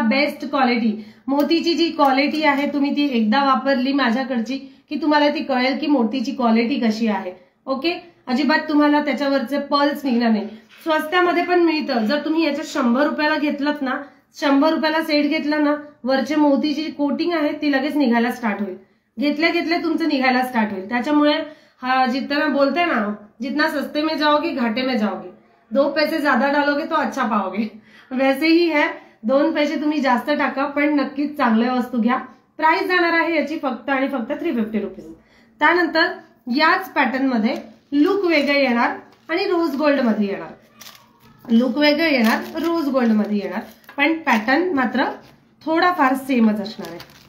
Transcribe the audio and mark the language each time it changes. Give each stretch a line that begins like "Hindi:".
Marathi: Best quality मोतीची जी quality आहे तुम्ही ती एकदा वापरली माझ्याकडची की तुम्हाला ती कळेल की मोतीची क्वालिटी कशी आहे. ओके, अजिबात तुम्हाला त्याच्यावरचे पर्ल्स निघणार नाही. स्वस्तामध्ये पण मिळतं. जर तुम्ही याच्यात 100 रुपयाला घेतलं ना, 100 रुपयाला सेट घेतला ना, वरचे मोतीची जी कोटिंग आहे ती लगेच निघायला स्टार्ट होईल. घेतल्या तुमचं निघायला स्टार्ट होईल. त्याच्यामुळे हा जितना बोलते ना,
Hindi: जितना सस्ते में जाओगे घाटे में जाओगे. 2 पैसे ज्यादा डालोगे तो अच्छा पाओगे. वैसे ही है.
Marathi: 2 पैसे तुम्ही जास्त टाका पण नक्कीच चांगल्या वस्तू घ्या. प्राइस जाणार आहे याची फक्त आणि फक्त 350 रुपीज. त्यानंतर याच पॅटर्न मध्ये लुक वेगळे येणार आणि रोज गोल्ड मध्ये येणार. लुक वेगळं येणार, रोज गोल्ड मध्ये येणार, पण पॅटर्न मात्र थोडाफार सेमच असणार आहे.